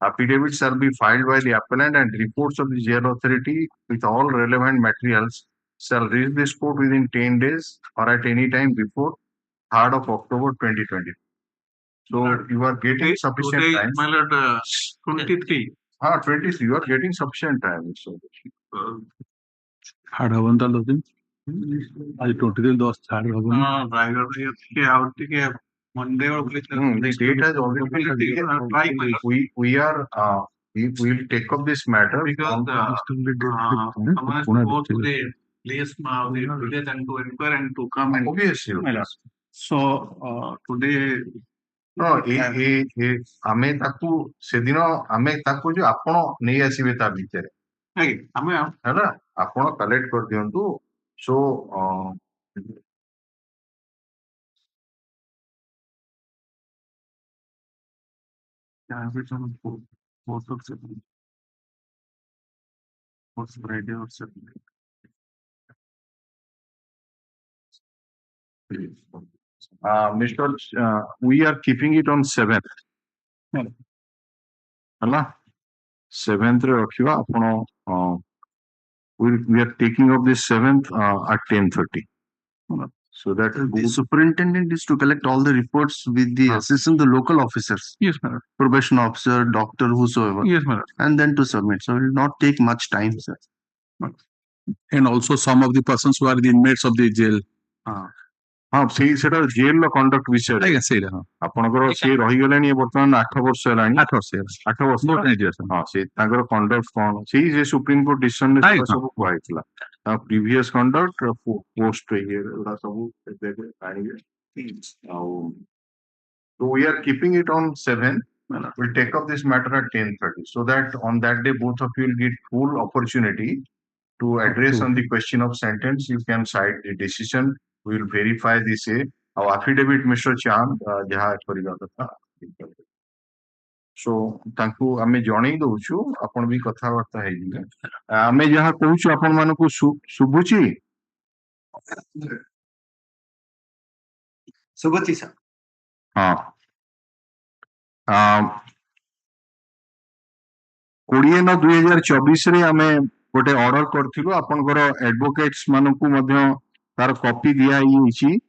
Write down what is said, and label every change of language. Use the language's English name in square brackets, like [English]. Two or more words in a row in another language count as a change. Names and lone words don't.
[English] Affidavits shall be filed by the appellant and reports of the jail authority with all relevant materials shall reach this court within 10 days or at any time before 3rd of October 2020. So you are getting sufficient Today, time. my lord, 23. 23. You are getting sufficient time. So [Odia] ହାର୍ଡ ହବନି ତାହେଲେ ଦିନ ଆଜି 23 10 ହାର୍ଡ ହବନି ରାୟଗଡ଼ ଟିକେ ଆଉ ଟିକେ ମଣ୍ଡେ ବେଳକୁ [English] the date has already been try my lord. we are we will take up this matter Because on someone go to the place now, the village and to inquire and to come and obviously. so today No, [Odia] ଆମେ ତାକୁ ସେଦିନ ଆମେ ତାକୁ ଯୋଉ ଆପଣ ନେଇ ଆସିବେ ତା ଭିତରେ ଆମେ ହେଲା ଆପଣ କଲେକ୍ଟ କରିଦିଅନ୍ତୁ ସୋ [English] Friday or Saturday. Mr. We are keeping it on 7th [Odia] ହେଲା 7th ରେ ରଖିବା ଆପଣ [English] we are taking up this 7th at 10:30 so that The superintendent is to collect all the reports with the assistant, the local officers, yes madam probation officer, doctor, whosoever, yes madam and then to submit. So it will not take much time, sir. and also some of the persons who are the inmates of the jail [Odia] ହଁ ସେଟା [English] jail conduct [Odia] ବିଷୟରେ ଆଜ୍ଞା ସେଇଟା ହଁ ଆପଣଙ୍କର ସିଏ ରହିଗଲେଣି ବର୍ତ୍ତମାନ 8 ବର୍ଷ ହେଲାଣି 8 ବର୍ଷ ହେଇଗଲା 8 ବର୍ଷ ବହୁତ ହେଇଯିବ sir ହଁ ସେ ତାଙ୍କର କଣ୍ଡକ୍ଟ କଣ ସେଇ ଯେ ସୁପ୍ରିମ କୋର୍ଟ ଡିସିସନ ରେ ଆଜ୍ଞା। ସବୁ କୁହାଯାଇଥିଲା [English] previous conduct post [Odia] ଏଗୁଡା ସବୁ ଆଣିବେ ଆଉ [English] so we are keeping it on 7. We'll take up this matter at 10:30 so that on that day both of you will get full opportunity to address on the question of sentence. You can cite the decision. We will verify this our affidavit Mr. [Odia] Chand ଯାହା କରିବା କଥା so ତାଙ୍କୁ ଆମେ ଜଣେଇ ଦଉଛୁ ଆପଣ ବି କଥାବାର୍ତ୍ତା ହେଇଯିବେ ଆମେ ଯାହା କହୁଛୁ ଆପଣ ମାନଙ୍କୁ ଶୁଭୁଛି Subhati, sir. ହଁ 20/9/2024 ରେ ଆମେ ଗୋଟେ ଅର୍ଡର କରିଥିଲୁ ଆପଣଙ୍କର ଆଡଭୋକେଟ୍ସ ମାନଙ୍କୁ ମଧ୍ୟ ତାର କପି ଦିଆ ହେଇଯାଇଛି